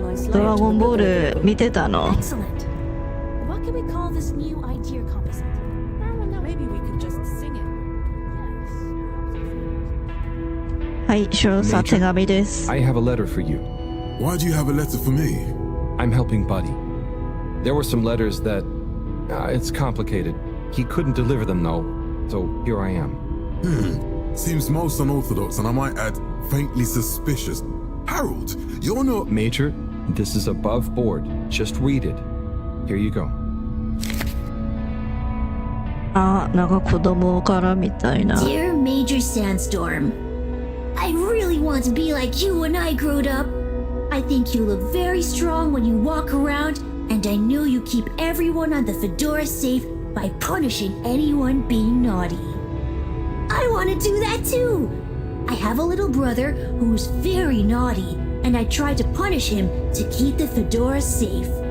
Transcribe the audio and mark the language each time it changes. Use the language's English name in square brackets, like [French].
[Japanese] ドラゴンボール見てたの？ [English] What can we call this new idea composite? Maybe we could just sing it. [Japanese] はい、少佐手紙です。 [English] I have a letter for you. Why do you have a letter for me? I'm helping Buddy. There were some letters that... it's complicated. He couldn't deliver them, though. So here I am. Seems most unorthodox, and I might add, faintly suspicious. Harold, you're not... Major, this is above board. Just read it. Here you go. [Japanese] あ、なんか子供からみたいな。 [English] Dear Major Sandstorm, I really want to be like you when I growed up. I think you look very strong when you walk around, and I know you keep everyone on the Fedora safe by punishing anyone being naughty. I want to do that too. I have a little brother who's very naughty, and I try to punish him to keep the Fedora safe.